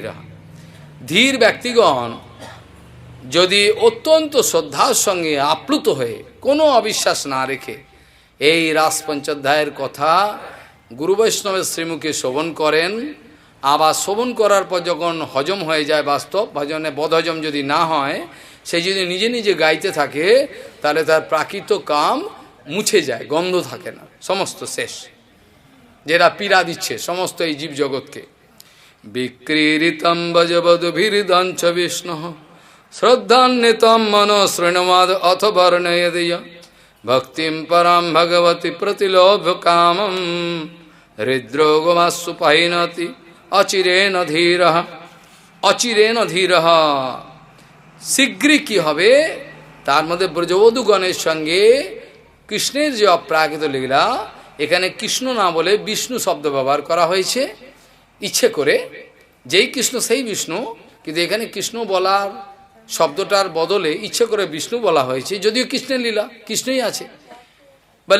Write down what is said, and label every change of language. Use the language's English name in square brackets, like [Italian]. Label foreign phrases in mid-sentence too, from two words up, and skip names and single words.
[Bangla] ধীর ব্যক্তিগণ যদি অত্যন্ত শ্রদ্ধার সঙ্গে আপ্লুত হয়ে কোনো অবিশ্বাস না রেখে এই রাস পঞ্চাধ্যায়ের কথা গুরু বৈষ্ণবের শ্রীমুখে শ্রবণ করেন, আবার শ্রবণ করার পর যখন হজম হয়ে যায়, বাস্তব ভজনে বদহজম যদি না হয়, সে যদি নিজে নিজে গাইতে থাকে, তাহলে তার প্রাকৃত কাম মুছে যায়, গন্ধ থাকে না, সমস্ত শেষ, যেটা পীড়া দিচ্ছে সমস্ত এই জীব জগৎকে। [Sanskrit] विक्रीडितम् वजवधूभिरिदञ्च विष्णु श्रद्धान्वितम् मनो शृणुमाद् अथ वर्णयेद् भक्तिम् पराम् भगवती प्रतिलोभ कामम् हृद्रोगमासु पाहिनति अचिरेण धीरः। अचिरेण धीरः, [Bangla] শীঘ্রই কি হবে? তার মধ্যে ব্রজবধূগণের সঙ্গে কৃষ্ণের যে অপ্রাকৃত লীলা, এখানে কৃষ্ণ না বলে বিষ্ণু শব্দ ব্যবহার করা হয়েছে ইচ্ছে করে। যেই কৃষ্ণ সেই বিষ্ণু, কিন্তু এখানে কৃষ্ণ বলার শব্দটার বদলে ইচ্ছে করে বিষ্ণু বলা হয়েছে, যদিও কৃষ্ণের লীলা, কৃষ্ণই আছে বলে।